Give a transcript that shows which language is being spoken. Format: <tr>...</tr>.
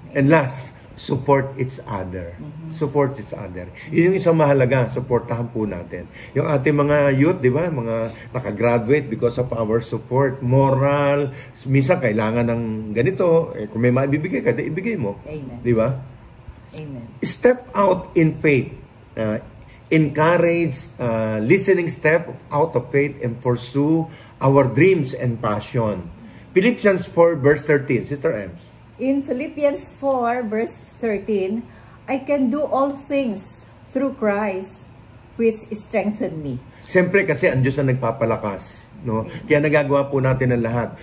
<en>And last, support each other. Support each other.</en> <tl>Yun yung isang mahalaga, supportahan po natin. Yung ating mga youth, di ba, mga nakagraduate</tl> <en>because of our support, moral,</en> <tl>minsan kailangan ng ganito, kung may maibibigay ka, ibigay mo. Amen. Di ba? Amen.</tl> <en>Step out in faith. Encourage, listening step out of faith and pursue our dreams and passion. Philippians 4 verse 13, Sister Ems. In Philippians 4 verse 13, I can do all things through Christ which strengthened me.</en> <tl>Siyempre kasi ang Diyos ang nagpapalakas. No? Kaya nagagawa po natin ang lahat.</tl>